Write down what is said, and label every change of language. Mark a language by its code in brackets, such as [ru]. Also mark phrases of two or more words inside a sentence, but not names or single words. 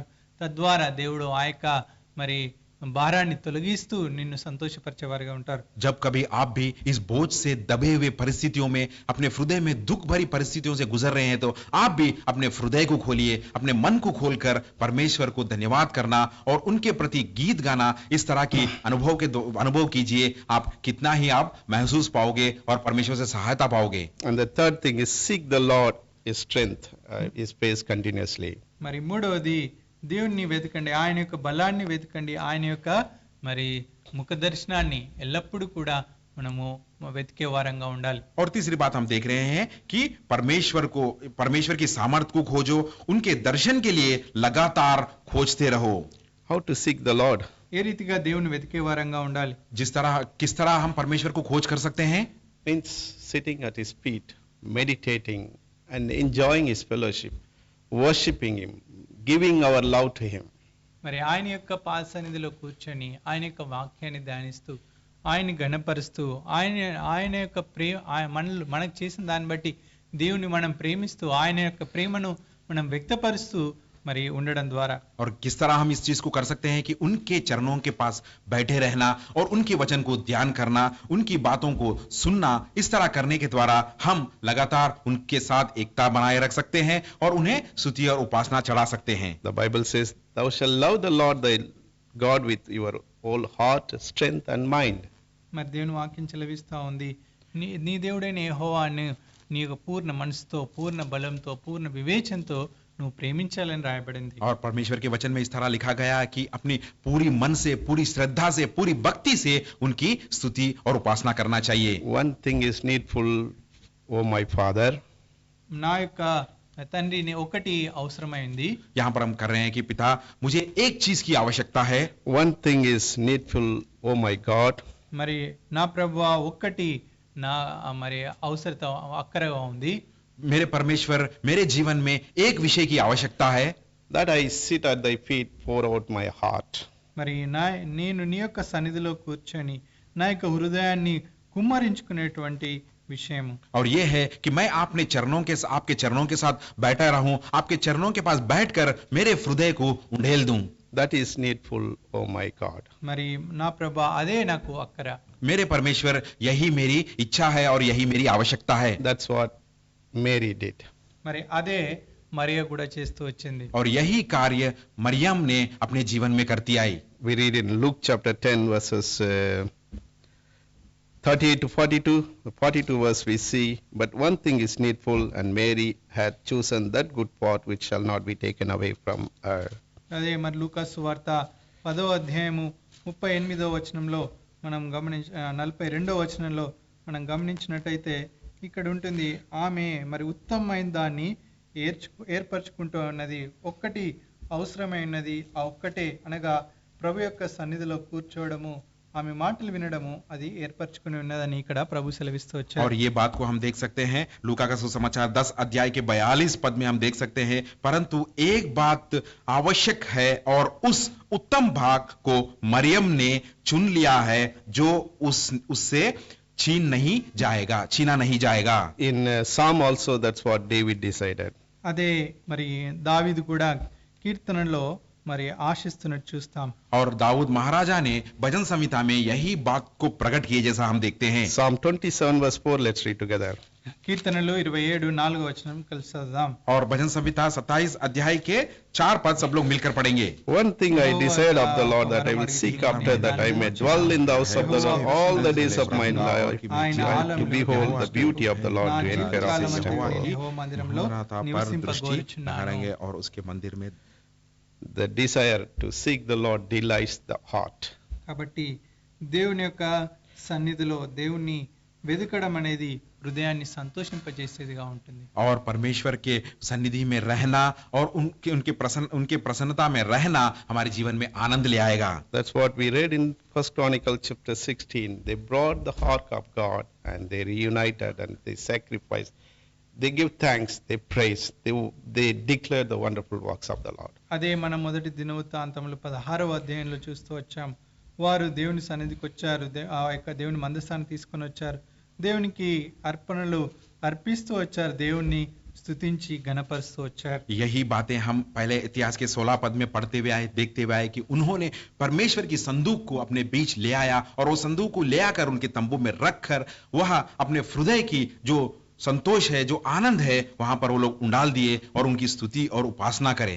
[te] తద్వారా దేవుడు ఆ యొక్క మరి భారాన్ని తొలగిస్తూ నిన్ను సంతోషపరిచేవారుగా ఉంటారు. [hi] जब कभी आप भी इस बोझ से दबे हुए परिस्थितियों में, अपने हृदय में दुख भरी परिस्थितियों से गुजर रहे हैं, तो आप भी अपने हृदय को खोलिए, अपने मन को खोलकर परमेश्वर को धन्यवाद करना और उनके प्रति गीत गाना. इस तरह की अनुभव कीजिए. आप कितना ही आप महसूस पाओगे और परमेश्वर से सहायता पाओगे. [en] And the third thing is seek the Lord, His strength, His face continuously. [te] మరి మూడవది దేవుణ్ణి వెతకండి, ఆయన యొక్క బలాన్ని వెతకండి, ఆయన యొక్క మరి ముఖ దర్శనాన్ని ఎల్లప్పుడూ కూడా మనము వెతికే వారంగా ఉండాలి. [hi] और तीसरी बात हम देख रहे हैं कि परमेश्वर की सामर्थ्य को खोजो, उनके दर्शन के लिए लगातार खोजते रहो. [en] How to seek the Lord? [te] ఏ రీతిగా దేవుని వెతికే వారంగా ఉండాలి? [hi] किस तरह हम परमेश्वर को खोज कर सकते हैं? [en] Means sitting at His feet, meditating and enjoying His fellowship, worshipping Him, giving our love to Him. [te] మరి ఆయన యొక్క పాద సన్నిధిలో కూర్చొని ఆయన యొక్క వాక్యాన్ని ధ్యానిస్తూ ఆయన్ని గణపరుస్తూ ఆయన యొక్క మనకు చేసిన దాన్ని బట్టి దేవుని మనం ప్రేమిస్తూ ఆయన యొక్క ప్రేమను మనం వ్యక్తపరుస్తూ మరి ఉండడం ద్వారా. [hi] और किस तरह हम इस चीज को कर सकते हैं कि उनके चरणों के पास बैठे रहना और उनके वचन को ध्यान करना, उनकी बातों को सुनना. इस तरह करने के द्वारा हम लगातार उनके साथ एकता बनाए रख सकते हैं और उन्हें स्तुति और उपासना चढ़ा सकते हैं. [en] The Bible says, "Thou shalt love the Lord thy God with your whole heart, strength and mind." [te] మరి దేవుని వాక్యం చెలవిస్తా ఉంది, నీ దేవుడైన యెహోవాను నీ యొక్క పూర్ణ మనసుతో, పూర్ణ బలంతో, పూర్ణ వివేచనతో నువ్వు ప్రేమించాలని రాయబడింది. [hi] और परमेश्वर के वचन में इस तरह लिखा गया कि अपनी पूरी मन से, पूरी श्रद्धा से, पूरी भक्ति से उनकी स्तुति और उपासना करना चाहिए. [en] One thing is needful, O my Father. [te] నా యొక్క తండ్రిని ఒకటి అవసరమైంది. [hi] यहाँ पर हम कर रहे हैं कि पिता, मुझे एक चीज की आवश्यकता है. [en] One thing is needful, O my God. [te] మరి నా ప్రభువా ఒక్కటి నా మరి అవసరత అక్కరగా ఉంది. [hi] मेरे परमेश्वर, मेरे जीवन में एक विषय की आवश्यकता है. [en] That I sit at thy feet, pour out my heart. [te] మరి నేను నీ యొక్క సన్నిధిలో కూర్చొని నా యొక్క హృదయాన్ని కుమ్మరించుకునేటువంటి విషయం. [hi] और ये है कि मैं आपके चरणों के साथ बैठा रहूं, आपके चरणों के पास बैठकर मेरे हृदय को उंडेल दूं. [en] That is needful, O my God. [te] మరి నా ప్రభా అదే నాకు అక్కర. [hi] मेरे परमेश्वर, यही मेरी इच्छा है और यही मेरी आवश्यकता है. [en] That's what Mary did. [te] మరి అదే మరియ కూడా చేస్తూ వచ్చింది. [hi] और यही कार्य मरियम ने अपने जीवन में करती आई. [en] We read in Luke chapter 10 verses 38 to 42. The 42 verse we see, "But one thing is needful, and Mary had chosen that good part which shall not be taken away from her." [te] అదే మరి లూకా సువార్త 10వ అధ్యాయము 38వ వచనంలో మనం 42వ వచనంలో మనం గమనించినట్టయితే ఇక్కడ ఉంటుంది, ఆమె మరి ఉత్తమమైన దాన్ని ఏర్పరచుకుంటూ ఉన్నది, ఒక్కటి అవసరమైనది, ఆ ఒక్కటే అనగా ప్రభు యొక్క సన్నిధిలో కూర్చోవడము, ఆమె మాటలు వినడము అది ఏర్పరచుకుని ఉన్నదని ఇక్కడ ప్రభు సెలవిస్తూ వచ్చారు. [hi] और ये बात को हम देख सकते हैं लूका का सुसमाचार 10 अध्याय के 42 पद में हम देख सकते हैं, परंतु एक बात आवश्यक है और उस उत्तम भाग को मरियम ने चुन लिया है जो उससे छीना नहीं जाएगा. [en] In Psalm also, that's what David decided. [te] అదే మరి దావీదు కూడా కీర్తనలో మరి ఆశిస్తున్నట్టు చూస్తాం. [hi] और दाऊद महाराजा ने भजन संहिता में यही बात को प्रकट किए जैसा हम देखते हैं. [en] Psalm 27 verse 4, let's read together. [te] కీర్తనలు 27:4 కలిసి చదువుదాం. [hi] और भजन संहिता 27 अध्याय के 4 पद सब लोग मिलकर पढ़ेंगे. [en] One thing I desired of the Lord, that I will seek after, that I may dwell in the house of the Lord all the days of my life, to behold the beauty of the Lord, to inquire of his temple. [te] యెహోవా మందిరంలో నివసింపగోరుచున్నాను. [hi] करेंगे और उसके मंदिर में [en] The desire to seek the Lord delights the heart. [te] కాబట్టి దేవుని యొక్క సన్నిధిలో దేవుణ్ణి వెదకడం అనేది హృదయాన్ని సంతోషింపజేసేదిగా ఉంటుంది. [hi] और परमेश्वर के सन्निधि में रहना और उनके प्रसन्नता में रहना हमारे जीवन में आनंद ले आएगा. [en] That's what we read in 1 Chronicles chapter 16. They brought the ark of God and they reunited and they sacrificed. They give thanks, they praise, they declare the wonderful works of the Lord. [te] అదే మనం మొదటి దినవృత్తాంతములు 16వ అధ్యాయంలో చూస్తూ వచ్చాం. వారు దేవుని సన్నిధికి వచ్చారు, ఆ యొక్క దేవుని మందసాన్ని తీసుకొని వచ్చారు, దేవునికి అర్పణలు అర్పిస్తూ వచ్చారు, దేవుణ్ణి స్తుతించి గణపరుస్తూ వచ్చారు. [hi] यही बातें हम पहले इतिहास के 16 पद में पढ़ते हुए आए, देखते हुए आए कि उन्होंने परमेश्वर की संदूक को अपने बीच ले आया और वो संदूक को ले आकर उनके तंबू में रखकर वह अपने हृदय की जो संतोष है, जो आनंद है, वहां पर वो लोग उंडाल दिए और उनकी स्तुति और उपासना करें.